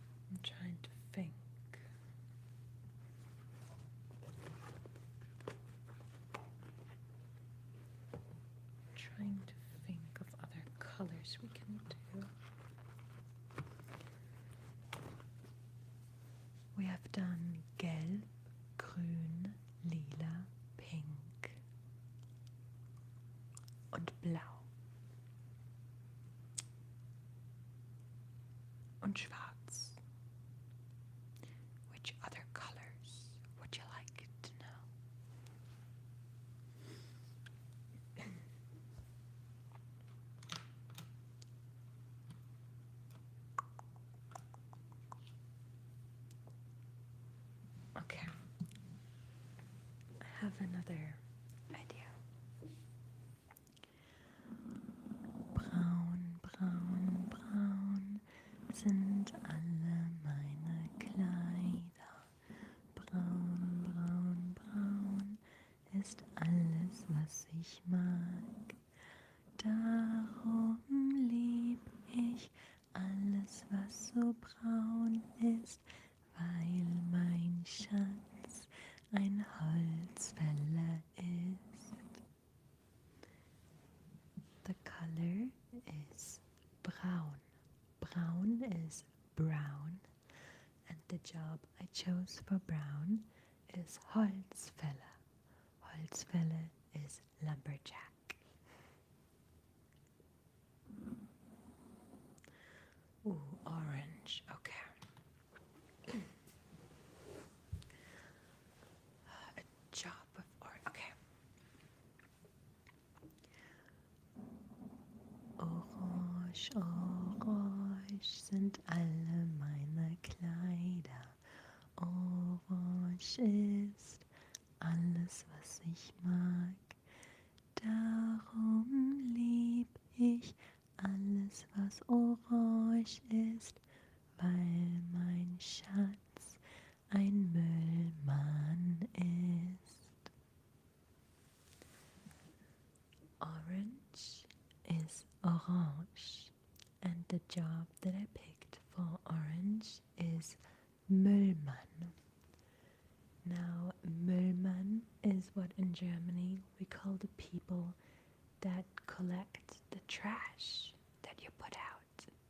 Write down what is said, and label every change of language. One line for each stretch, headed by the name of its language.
English: I'm trying to think. Trying to think of other colors we can do. We have done
German: gelb, grün, lila, pink und blau und schwarz.
English: Which other colors would you like to know? Okay, I have another idea.
German: Braun, braun, braun sind alle meine Kleider. Braun, braun, braun ist alles, was ich mag. Darum lieb ich alles, was so braun ist, weil mein Schatz ein Holzfäller ist.
English: The color is brown. Brown is brown, and the job I chose for brown is Holzfäller. Holzfäller is lumberjack. Ooh, orange. Okay. A job of orange. Okay.
German: Orange, orange sind alle meine Kleider. Orange ist alles, was ich mag. Darum lieb ich alles, was orange ist, weil mein Schatz ein Müllmann ist.
English: Orange is orange, and the job that I picked for orange is Müllmann. Now, Müllmann is what in Germany we call the people that collect the trash that you put out.